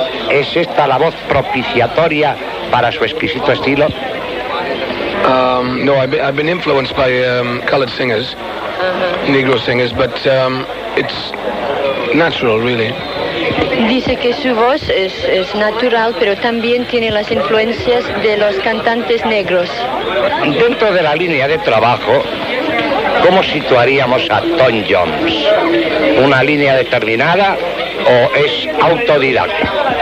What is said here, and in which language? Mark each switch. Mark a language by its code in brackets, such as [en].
[es] ¿Es esta la voz propiciatoria para su exquisito estilo? [en] No, I've been influenced by colored singers, negro singers, but it's natural, really. [es] Dice que su voz es natural, pero también tiene las influencias de los cantantes negros. Dentro de la línea de trabajo, ¿cómo situaríamos a Tom Jones? ¿Una línea determinada o es autodidacta?